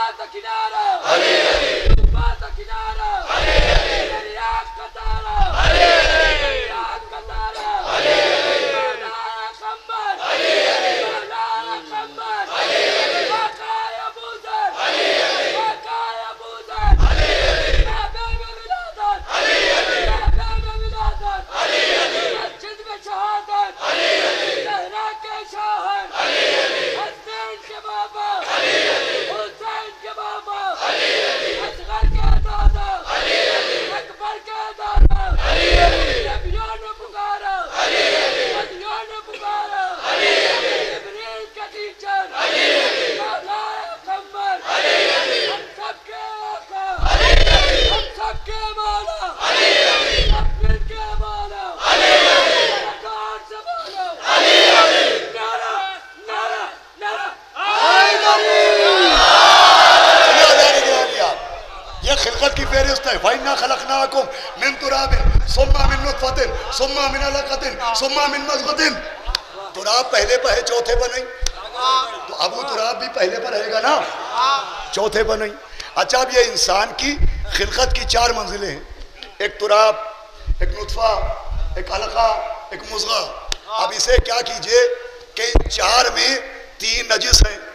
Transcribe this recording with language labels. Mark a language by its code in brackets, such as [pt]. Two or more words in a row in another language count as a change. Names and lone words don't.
[ur] کنارہ علی علی طوفاں کا کنارہ علی علی تیری آگ کا تارا علی علی تیری آگ کا تارا علی علی مولا قنبر علی علی مولا قنبر علی علی واقعۂ ابو ذر علی علی واقعۂ ابو ذر علی علی کعبے میں ولادت علی علی کعبے میں ولادت علی علی مسجد میں شہادت علی علی زہرا کے شوہر علی علی حسنین کے بابا علی علی حسین کے بابا علی علی اصغر کے دادا علی علی اکبر کے دادا علی علی نبیوں نے پکارا علی علی ولیوں نے پکارا علی علی جبریل کا ٹیچر علی علی مولا قنبر علی علی ہم سب کے آقا علی علی ہم سب کے مولا علی علی اپنے کے مولا علی علی سرکار سے بولو علی علی نعرہ نعرہ نعرہ یہ خلقت کی فہرست ہے. [ar] فإنا خلقناكم من تراب ثم من نطفة ثم من علقة ثم من مضغة. [ur] تراب پہلے پر ہے، چوتھے پر نہیں، تو ابو تراب بھی پہلے پر رہے گا نا، چوتھے پر نہیں. اچھا، اب یہ انسان کی خلقت کی 4 منزلیں ہیں، ایک تراب، ایک نطفہ، ایک علقہ، ایک مضغہ. اب اسے کیا کیجیے کہ ان 4 میں 3 نجس ہیں.